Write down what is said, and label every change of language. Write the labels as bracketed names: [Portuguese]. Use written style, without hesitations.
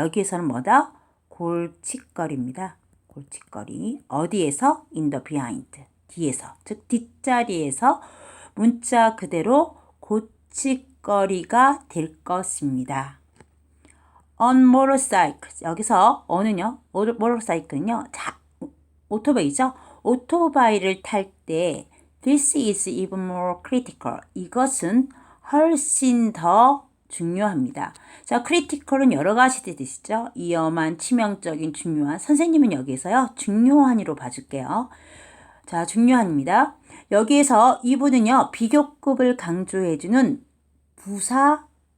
[Korean] 여기에서는 뭐다? 골칫거리입니다. 골칫거리. 어디에서? [English] in the behind. [Korean] 뒤에서. 즉 뒷자리에서 문자 그대로 골칫거리가 될 것입니다. on motorcycle. 여기서 on은요. motorcycle는요. 오토바이죠. 오토바이를 탈 때 [English] this is even more critical. [Korean] 이것은 훨씬 더 중요합니다. 자, critical은 여러 가지 뜻이죠. 위험한, 치명적인, 중요한. 선생님은 여기에서요. 중요한이로 봐줄게요. 자, 중요한입니다. 여기에서 이분은요. 비교급을 강조해주는 부사입니다.